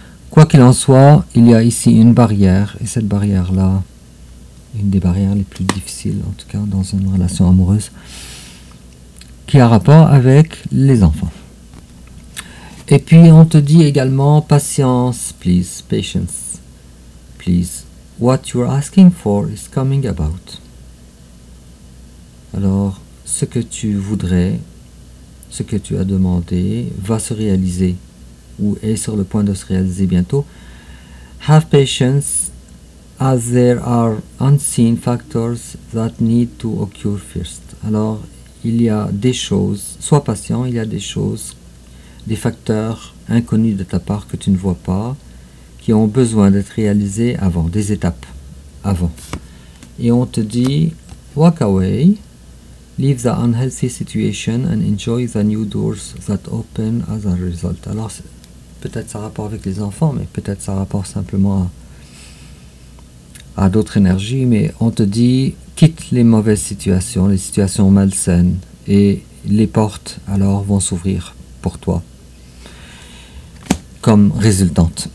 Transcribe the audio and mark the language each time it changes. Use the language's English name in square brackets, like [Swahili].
[French] Quoi qu'il en soit, il y a ici une barrière, et cette barrière-là, une des barrières les plus difficiles, en tout cas dans une relation amoureuse, qui a rapport avec les enfants. Et puis on te dit également, [English] patience, please, patience, please. What you're asking for is coming about. [French] Alors, ce que tu voudrais, ce que tu as demandé, va se réaliser, ou est sur le point de se réaliser bientôt. [English] Have patience, as there are unseen factors that need to occur first. [French] Alors, il y a des choses, sois patient, il y a des choses, des facteurs inconnus de ta part que tu ne vois pas, qui ont besoin d'être réalisés avant, des étapes avant. Et on te dit, [English] walk away, leave the unhealthy situation and enjoy the new doors that open as a result. [French] Alors, peut-être ça a rapport avec les enfants, mais peut-être ça a rapport simplement à d'autres énergies, mais on te dit, quitte les mauvaises situations, les situations malsaines, et les portes alors vont s'ouvrir pour toi comme résultante.